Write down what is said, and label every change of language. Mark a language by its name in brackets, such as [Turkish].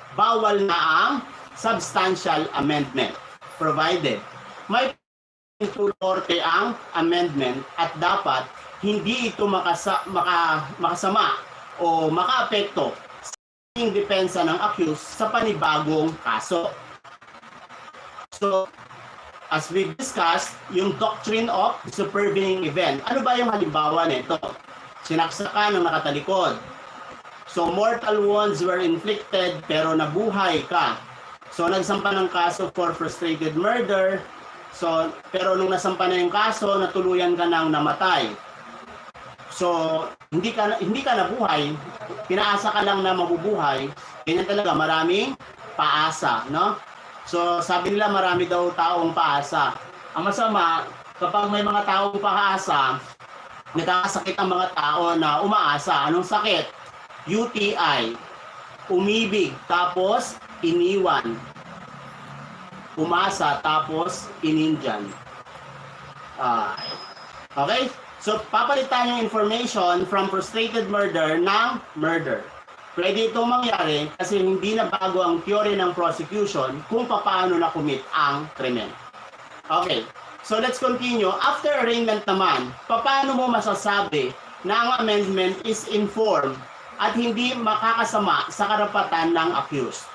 [Filipino] Bawal na ang substantial amendment provided may pahintulot ang amendment at dapat hindi ito makasama o makaapekto sa depensa ng accused sa panibagong kaso. [English] So, as we discussed, yung doctrine of supervening event. [Filipino] Ano ba yung halimbawa nito? Sinaksakan ng nakatalikod. [English] So, mortal wounds were inflicted [Filipino] pero nabuhay ka. So, nagsampa ng kaso for frustrated murder. So, pero nung nasampa na yung kaso, natuluyan ka nang namatay. So, hindi ka nabuhay, pinaasa ka lang na mabubuhay. Ganyan talaga, maraming paasa, no? So, sabi nila marami daw taong paasa. Ang masama, kapag may mga taong paasa, nagkakasakit ang mga tao na umaasa. Anong sakit? UTI, umibig, tapos iniwan. Umasa, tapos inindyan. [English] Okay? [Filipino] So, papalitan yung information from frustrated murder ng murder. Pwede itong mangyari kasi hindi na bago ang theory ng prosecution kung paano na-commit ang krimen. [English] Okay, so let's continue. [Filipino] After arraignment naman, paano mo masasabi na ang amendment is informed at hindi makakasama sa karapatan ng accused?